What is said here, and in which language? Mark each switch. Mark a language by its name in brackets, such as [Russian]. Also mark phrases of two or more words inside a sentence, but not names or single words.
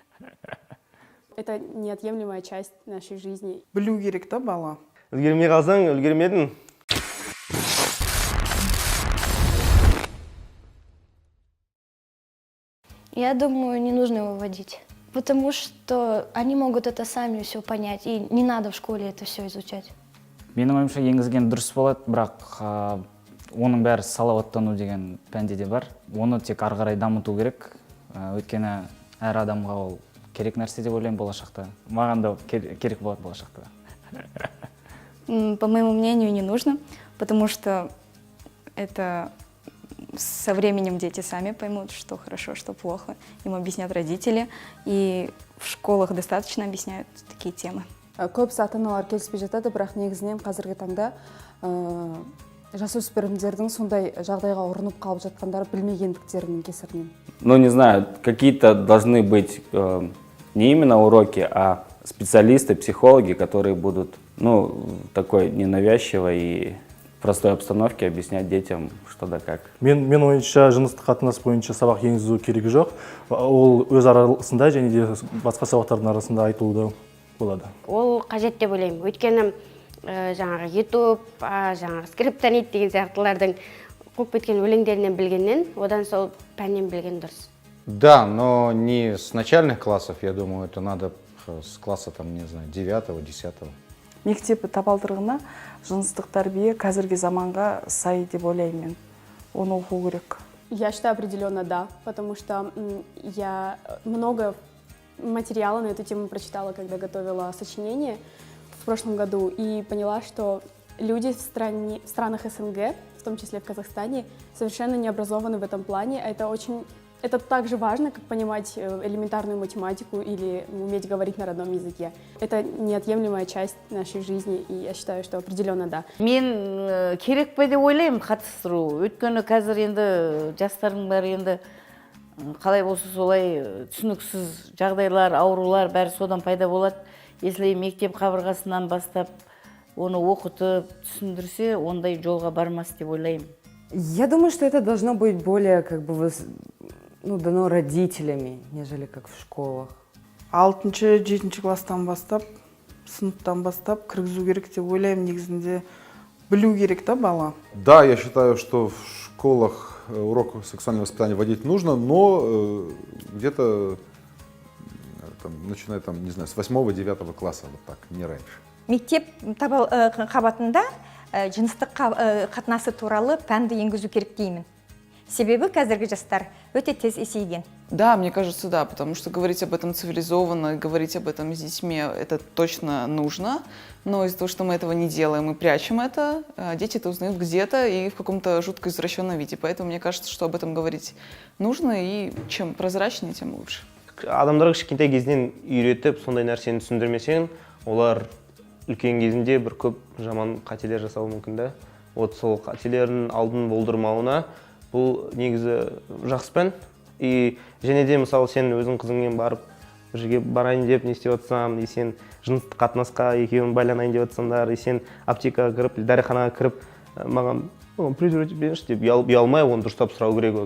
[Russian] Это неотъемлемая часть нашей жизни. [Kazakh] Білу керек та бала. Үлгермей қалсаң, үлгермедің. [Russian] Я думаю, не нужно его вводить, потому что они могут это сами все понять, и не надо в школе это все изучать. [Kazakh] Менің ойымша енгізген дұрыс болады, бірақ оның бәрі салауаттану деген пәнде де бар. Оны тек ары қарай дамыту керек, өйткені әр адамға ол керек нәрсе деп ойлаймын болашақта. Маған да керек болады болашақта. [Russian] По моему мнению, не нужно, потому что это со временем дети сами поймут, что хорошо, что плохо. Им объяснят родители, и в школах достаточно объясняют такие темы. [Kazakh] Көбісі ата-аналар келіспей жатады, бірақ негізінен қазіргі таңда жасөспірімдердің сондай жағдайға ұрынып қалып жатқандары білмегендіктерінің кесірінен. [Russian] Ну, не знаю, какие-то должны быть не именно уроки, а специалисты, психологи, которые будут, ну, такой ненавязчивой и простой обстановке объяснять детям, что да как. [Kazakh] Мен ойынша жыныстық қатынас бойынша сабақ енгізу керегі жоқ. Ол өз арасында және де басқа сабақтардың арасында айтылуда болады. Ол қажет деп ойлаймын. Өйткені жаңағы YouTube, жаңағы скриптонит деген сияқтылардың қуып кеткен өлеңдерінен білгеннен, одан сол пәннен білген дұрыс. [Russian] Да, но не с начальных классов, я думаю, это надо с класса, там, не знаю, 9-10. [Kazakh] Мектеп табалдырығына жыныстық тәрбие қазіргі заманға сай деп ойлаймын мен. Оны оқу керек. [Russian] Я считаю, определенно да, потому что я много материала на эту тему прочитала, когда готовила сочинение в прошлом году, и поняла, что люди в странах СНГ, в том числе в Казахстане, совершенно не образованы в этом плане. Это так же важно, как понимать элементарную математику или уметь говорить на родном языке. Это неотъемлемая часть нашей жизни, и я считаю, что определенно да. [Kazakh] Мен керек пе деп ойлаймын қатыстыру. Өйткені қазір енді жастардың бәрі енді қалай болса солай түсініксіз жағдайлар, аурулар бәрі содан пайда болады. Если мектеп қабырғасынан бастап оны оқытып, түсіндірсе, ондай жолға бармас деп ойлаймын. [Russian] Я думаю, что это должно быть более дано родителями, нежели как в школах. [Kazakh] 6-7 класстан бастап, сыныптан бастап кіргізу керек деп ойлаймын, негізінде білу керек та бала. [Russian] Да, я считаю, что в школах урок сексуального воспитания вводить нужно, но где-то начиная там, не знаю, с 8-9 класса, вот так, не раньше. [Kazakh] Мектеп қабатында жыныстық қатынасы туралы пәнді енгізу керек деймін. Себебі қазіргі жастар өте тез есейген. [Russian] Да, мне кажется, да, потому что говорить об этом цивилизованно, говорить об этом с детьми, это точно нужно. Но из-за того, что мы этого не делаем и прячем это, дети это узнают где-то и в каком-то жутко извращенном виде. Поэтому мне кажется, что об этом говорить нужно, и чем прозрачнее, тем лучше. [Kazakh] Адамдарға кішкентай кезінен үйретіп, сондай нәрсені түсіндірмесең, олар үлкен кезінде бір көп жаман қателер жасауы мүмкін да. Сол қателердің алдын болдырмауына бұл негізі жақсы пән. И және де мысалы сен өзің қызыңмен барып бір жерге барайын деп не істеп отырсам, и сен жыныстық қатынасқа екеуін байланайын деп отырсаңдар, и сен аптекаға кіріп, дәріханаға кіріп, маған презерватив беріңізші деп ұялмай, оны дұрыстап сұрау керек.